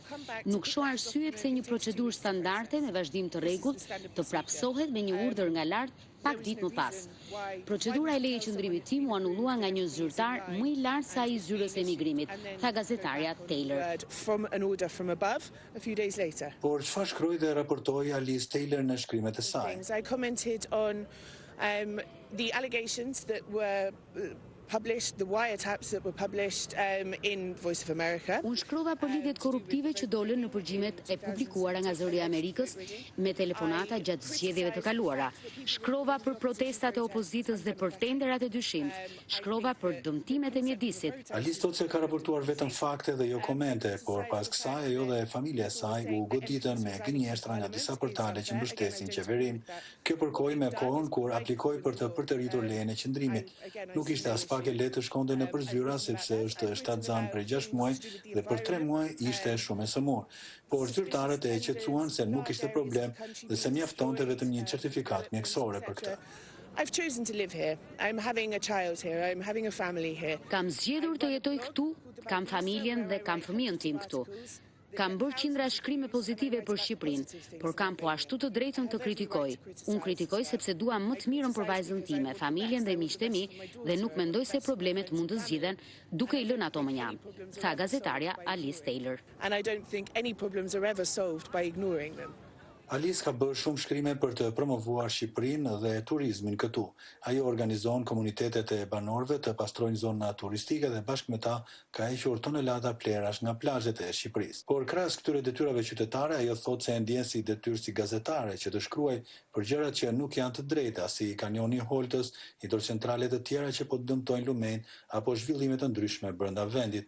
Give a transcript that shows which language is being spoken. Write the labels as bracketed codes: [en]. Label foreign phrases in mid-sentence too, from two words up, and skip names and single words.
[sq] Nuk shoh arsye pse një procedurë standarde me vazhdim të rregullt të prapësohet me një urdhër nga lart pak ditë më pas. Procedura e leje qëndrimit tim u anullua nga një zyrtar më i lartë se ai i zyrës së emigrimit, tha gazetarja Taylor. Por çfarë shkroi dhe raportoi Alice Taylor në shkrimet e saj? [en] The allegations that were published, the wiretaps that were published in Voice of America. [sq] Unë shkrova për lidhjet korruptive që dolën në përgjimet e publikuara nga Zëri i Amerikës me telefonata gjatë zgjedhjeve të kaluara. Shkrova për protestat e opozitës dhe për tenderat e dyshimit. Shkrova për dëmtimet e mjedisit. Alice thotë se ka raportuar vetëm fakte dhe jo komente, por pas kësaj ajo dhe familja e saj u goditën me gënjeshtra nga disa portale që mbështesin qeverinë. Kjo përkoi me kohën kur aplikoi për të përteritur lejen e qëndrimit. Nuk ishte as pak e lehtë të shkonte në përzyra sepse është shtatzan për 6 muaj dhe për 3 muaj ishte shumë e sëmur. Por zyrtarët e qetësuan se nuk ishte problem dhe se mjaftonte vetëm një certifikat mjekësore për këtë. [en] I've chosen to live here. I'm having a child here. I'm having a family here. [sq] Kam zgjedhur të jetoj këtu, kam familjen dhe kam fëmijën tim këtu. Kam bërë qindra shkrime pozitive për Shqipërinë, por kam po ashtu të drejtën të kritikoj. Unë kritikoj sepse dua më të mirën për vajzën time, familjen dhe miqtë e mi dhe nuk mendoj se problemet mund të zgjidhen duke i lënë ato më njam, tha gazetarja Alice Taylor. [en] And I don't think any problems are ever solved by ignoring them. [sq] Alice ka bërë shumë shkrime për të promovuar Shqipërinë dhe turizmin këtu. Ajo organizon komunitetet e banorëve të pastrojnë zona turistike dhe bashkë me ta ka hequr tonelata plerash nga plazhet e Shqipërisë. Por krahas këtyre detyrave qytetare, ajo thotë se ndjen si detyrë si gazetare që të shkruaj për gjërat që nuk janë të drejta, si kanjoni i Holtës, hidrocentrale të tjera që po dëmtojnë lumen apo zhvillime të ndryshme brenda vendit.